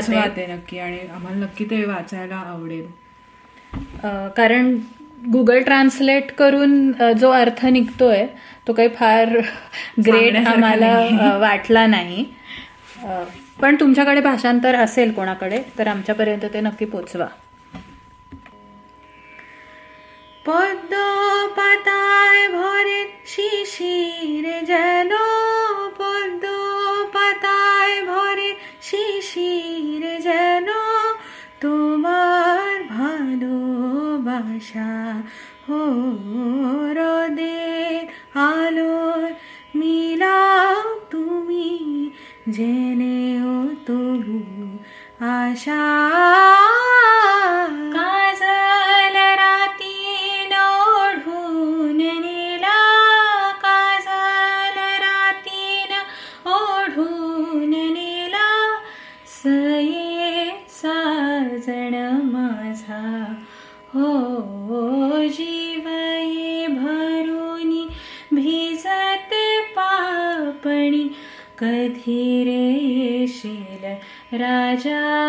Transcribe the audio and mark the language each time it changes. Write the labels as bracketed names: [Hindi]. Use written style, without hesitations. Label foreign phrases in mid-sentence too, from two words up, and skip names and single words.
[Marathi] ते नक्की, आणि आम्हाला नक्की ते वाचायला आवडेल. कारण गुगल ट्रान्सलेट करून जो अर्थ निघतोय तो काही फार ग्रेट आम्हाला वाटला नाही. पण तुमच्याकडे भाषांतर असेल कोणाकडे तर आमच्यापर्यंत ते नक्की पोचवा. [Bangla] পদ্ম পাতায় ভরে শিশির যেন, পদ্ম পাতায় ভরে শিশির যেন, তোমার ভালোবাসা ও রোদের আলোর মিলাও তুমি, জেনেও তবু আশা. [Marathi] काजळ राती ओढून नेला, काजल रातीन ओढून नेला, सये साजण माझा हो जीवये भरुनी, भिजते पापणी, कधी रे येशील राजा.